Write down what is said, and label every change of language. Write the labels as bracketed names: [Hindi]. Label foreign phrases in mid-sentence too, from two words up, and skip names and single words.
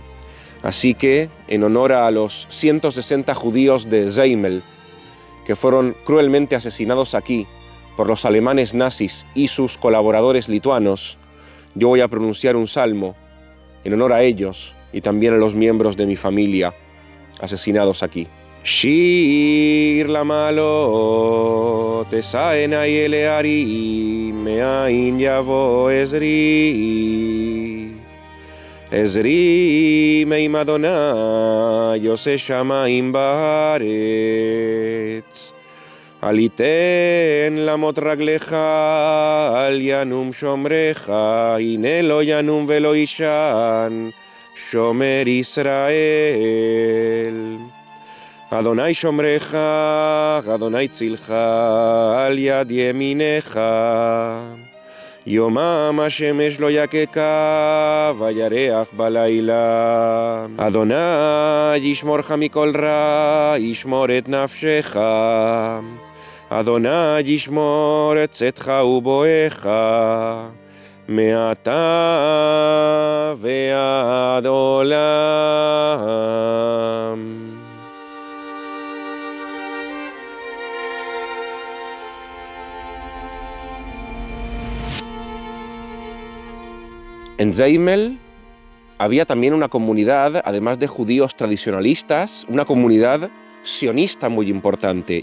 [Spanish] Así que, en honor a los 160 judíos de Zeimel, que fueron cruelmente asesinados aquí por los alemanes nazis y sus colaboradores lituanos, yo voy a pronunciar un salmo en honor a ellos y también a los miembros de mi familia asesinados aquí. [Hebrew] שיר למעלות אשא עיני אל ההרים מאין יבוא עזרי עזרי מעם יהוה עושה שמים וארץ אל יתן למוט רגלך אל ינום שומרך הנה לא ינום ולא יישן שומר ישראל יהוה שומרך יהוה צלך על יד ימינך יומם השמש לא יככה וירח בלילה יהוה ישמרך מכל רע ישמור את נפשך יהוה ישמור את צאתך ובואך מעתה ועד עולם. [Spanish] En Zeimel había también una comunidad, además de judíos tradicionalistas, una comunidad sionista muy importante.